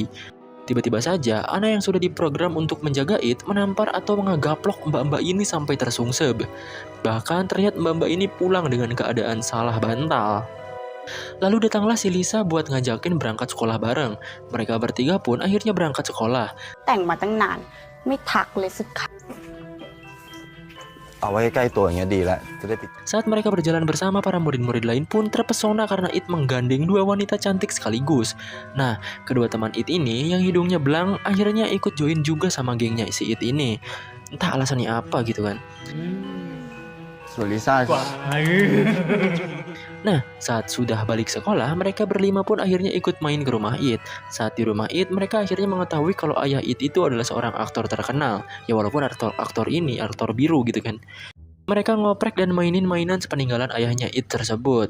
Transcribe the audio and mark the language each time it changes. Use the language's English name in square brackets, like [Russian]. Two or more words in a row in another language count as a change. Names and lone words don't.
[Indonesian] Tiba-tiba saja, Ana yang sudah diprogram untuk menjaga It menampar atau mengegaplok mbak-mbak ini sampai tersungsep. Bahkan terlihat mbak-mbak ini pulang dengan keadaan salah bantal. Lalu datanglah si Lisa buat ngajakin berangkat sekolah bareng. Mereka bertiga pun akhirnya berangkat sekolah. [Thai] แต่งมาตั้งนานไม่ทักเลยสักครั้ง เอาไว้ใกล้ๆตัวอย่างเงี้ยดีแล้วจะได้ติด [Indonesian] Saat mereka berjalan bersama, para murid-murid lain pun terpesona karena It menggandeng dua wanita cantik sekaligus. Nah, kedua teman It ini yang hidungnya belang akhirnya ikut join juga sama gengnya si It ini. Entah alasannya apa gitu kan. [Thai] ส่วนลิซ่า [Indonesian] Nah, saat sudah balik sekolah, mereka berlima pun akhirnya ikut main ke rumah It. Saat di rumah It, mereka akhirnya mengetahui kalau ayah It itu adalah seorang aktor terkenal. Ya walaupun aktor ini aktor biru gitu kan. Mereka ngoprek dan mainin mainan sepeninggalan ayahnya It tersebut.